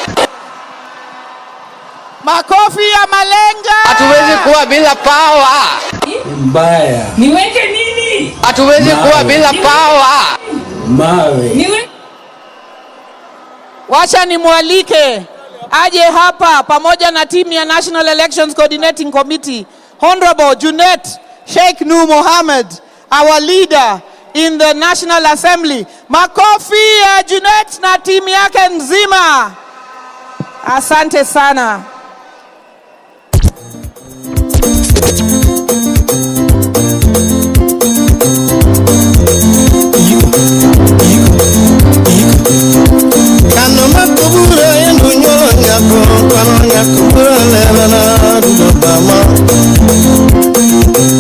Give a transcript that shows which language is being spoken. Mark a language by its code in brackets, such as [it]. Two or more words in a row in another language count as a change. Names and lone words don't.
[sw] Makofi ya Malenga. Hatuwezi kuwa bila power. Mbaya. Niweke nini? Hatuwezi kuwa bila power. Mawe. Wacha nimwalike aje hapa pamoja na timu ya National Elections Coordinating Committee, Honorable Junet Sheikh Nur Mohammed, [en] our leader in the National Assembly. [sw] Makofi ya Junet na timu yake nzima. Asante sana. Kano makubura yendu nyako, kano nyakubura lelana dudobama.